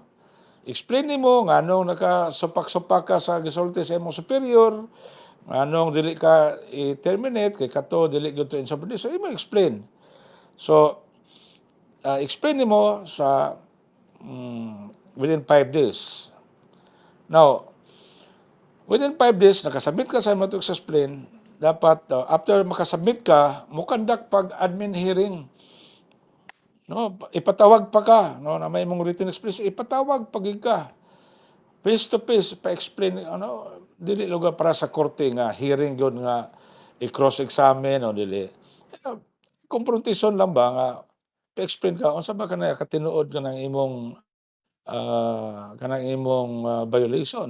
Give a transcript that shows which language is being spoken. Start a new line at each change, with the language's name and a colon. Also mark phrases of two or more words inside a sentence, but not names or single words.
Cebuano: Explain nimo nganong nakasupak-supak ka sa gisulti sa imong superior, nganong dili ka i-terminate kay kato dili gyud to insubordination. So imo explain. So explain nimo sa
English: within 5 days. Now, within 5 days,
Cebuano: nakasubmit ka sa imo to explain, dapat after makasubmit ka, mo conduct pag-admin hearing. No, ipatawag pa ka, no, na may mong written explanation, ipatawag pag ka.
English: Face to face,
Cebuano: pa-explain, dili lugar para sa korte nga, hearing yun nga, i-cross-examine, o dili. Confrontation lang ba nga, pa-explain ka, unsa ba ka na katinuod ka ng imong violation.